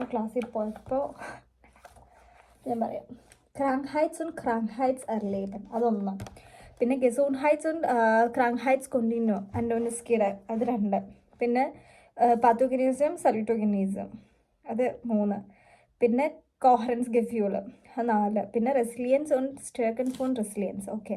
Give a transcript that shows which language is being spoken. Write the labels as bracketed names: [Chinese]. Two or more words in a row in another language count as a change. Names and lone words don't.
[Malayalam] ക്ലാസ്സിൽ പോയപ്പോൾ ഞാൻ പറയാം. [German] ക്രാങ്ക്ഹൈറ്റ്സ് und Krankheits erleben അതൊന്ന്. പിന്നെ Gesundheits und Krankheits continuum അൻഡോനിസ്കിയുടെ അത് 2. പിന്നെ Pathogenismus Salutogenismus അത് 3. പിന്നെ Kohärenz Gefühl 4. പിന്നെ റെസിലിയൻസ് und Stärken von Resilienz. [Malayalam] ഓക്കെ.